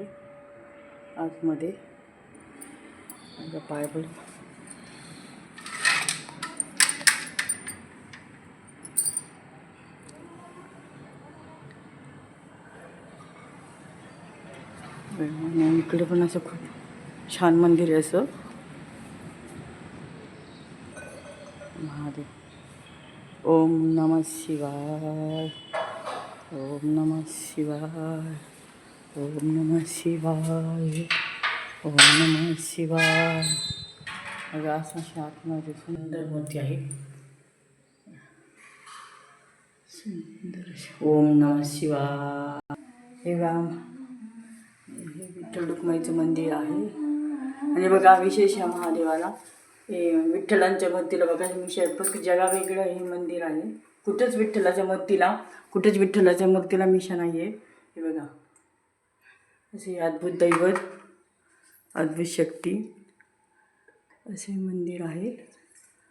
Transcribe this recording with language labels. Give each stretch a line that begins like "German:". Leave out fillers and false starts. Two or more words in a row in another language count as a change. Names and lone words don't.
Marathi: आतमध्ये पाय पडून इकडे पण असं खूप छान मंदिर आहे असं. महादेव.
Sanskrit: ओम नमः शिवाय, ओम नमः शिवाय, ओम नमः शिवाय, ओम नमः शिवाय.
Marathi: बघा असं आतमध्ये सुंदर मूर्ती आहे. सुंदर.
Sanskrit: ओम नमः शिवाय.
Marathi: हे विठ्ठल रुक्माईचं मंदिर आहे. आणि बघा विशेष ह्या महादेवाला हे विठ्ठलांच्या मूर्तीला बघा विषय फक्त जगावेगळं हे मंदिर आहे. कुठंच विठ्ठलाच्या मूर्तीला मिशा नाही आहे. हे बघा असे अद्भुत दैवत, अद्भुत शक्ती असे मंदिर आहे.